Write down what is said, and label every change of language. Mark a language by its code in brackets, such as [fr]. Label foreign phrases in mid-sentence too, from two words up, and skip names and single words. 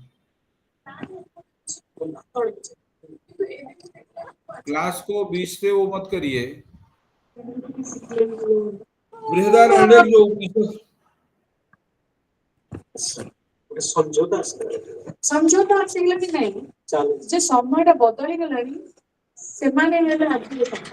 [hi] क्लास को बीच से वो मत करिए। बृहदारण्यक जो [or] समझौता ଆସିଗଲା କି ନାହିଁ ଯେ ସମୟଟା ବଦଳି ଗଲାଣି ସେମାନେ ହେଲେ ଆଜି